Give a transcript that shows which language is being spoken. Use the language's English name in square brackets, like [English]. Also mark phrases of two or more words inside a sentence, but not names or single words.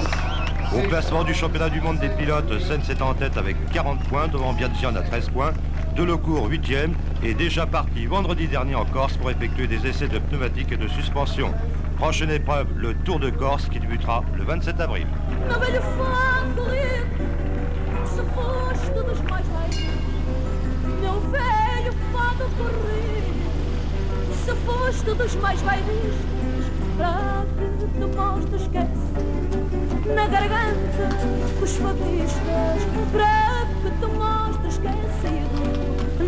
[French] Au classement du championnat du monde des pilotes, Sens est en tête avec 40 points, devant Piazione à 13 points. Delecourt 8e est déjà parti vendredi dernier en Corse pour effectuer des essais de pneumatiques et de suspension. Prochaine épreuve, le Tour de Corse qui débutera le 27 avril. [Portuguese] Na garganta, os fadistas, para que te mostres esquecido.